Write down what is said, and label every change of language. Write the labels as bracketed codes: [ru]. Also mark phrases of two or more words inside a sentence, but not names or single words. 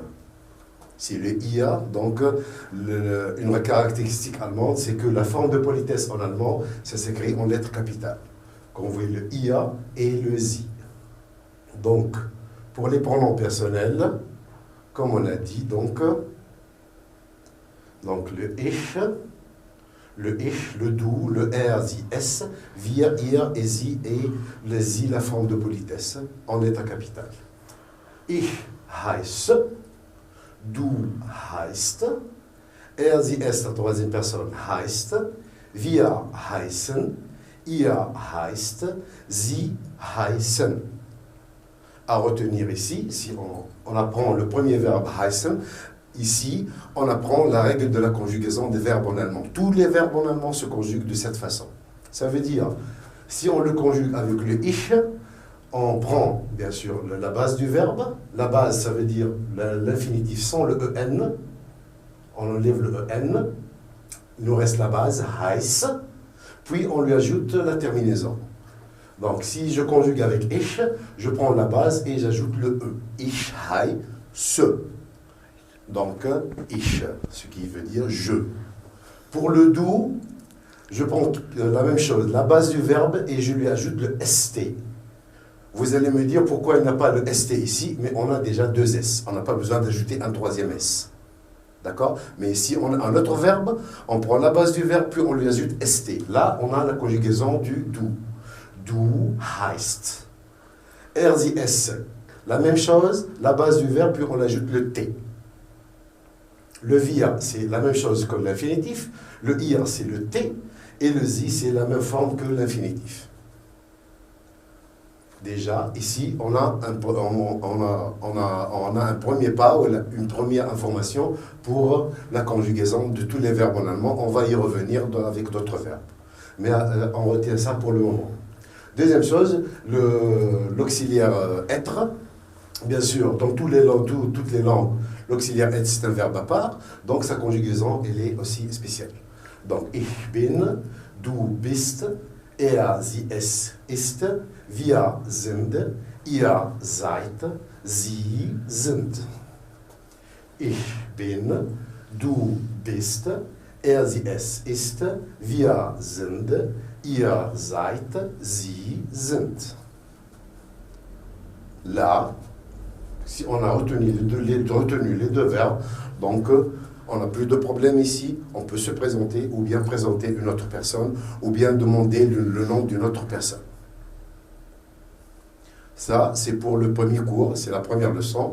[fr] C'est le IA, donc une caractéristique allemande, c'est que la forme de politesse en allemand, ça s'écrit en lettres capitales. Quand vous voyez le IA et le Sie. Donc, pour les pronoms personnels, comme on a dit, donc le ich, le du, le [de] er, sie, es, wir, ihr [fr] et sie, et le sie, la forme de politesse, en état capital. [de] Ich heiße, du heißt, er, sie, es, [fr] la troisième personne, [de] heißt, wir heißen, ihr heißt, sie heißen. [fr] À retenir ici, si on apprend le premier verbe heißen, ici, on apprend la règle de la conjugaison des verbes en allemand. Tous les verbes en allemand se conjuguent de cette façon. Ça veut dire, si on le conjugue avec le ich, on prend, bien sûr, la base du verbe. La base, ça veut dire l'infinitif sans le en. On enlève le en. Il nous reste la base, heiß. Puis, on lui ajoute la terminaison. Donc, si je conjugue avec ich, je prends la base et j'ajoute le e. [de] Ich heiße. [fr] Donc, ich, ce qui veut dire je. Pour le du, je prends la même chose, la base du verbe, et je lui ajoute le st. Vous allez me dire pourquoi il n'y a pas le st ici, mais on a déjà deux s. On n'a pas besoin d'ajouter un troisième s. D'accord? Mais si on a un autre verbe, on prend la base du verbe, puis on lui ajoute st. Là, on a la conjugaison du du. [de] Du heißt. Er, sie, es. [fr] La même chose, la base du verbe, puis on ajoute le t. Le wir, c'est la même chose que l'infinitif. Le ir, c'est le t. Et le sie, c'est la même forme que l'infinitif. Déjà, ici, on a un premier pas, une première information pour la conjugaison de tous les verbes en allemand. On va y revenir avec d'autres verbes. Mais on retient ça pour le moment. Deuxième chose, l'auxiliaire être. Bien sûr, dans toutes les langues, l'auxiliaire être, c'est un verbe à part. Donc, sa conjugaison, elle est aussi spéciale. Donc, [de] ich bin, du bist, er, sie, es ist, wir sind, ihr seid, sie sind. Ich bin, du bist, sie es ist, wir sind, ihr seid, sie sind. [fr] Là, si on a retenu les deux verbes, donc on n'a plus de problème ici, on peut se présenter ou bien présenter une autre personne ou bien demander le nom d'une autre personne. Ça, c'est pour le premier cours, c'est la première leçon.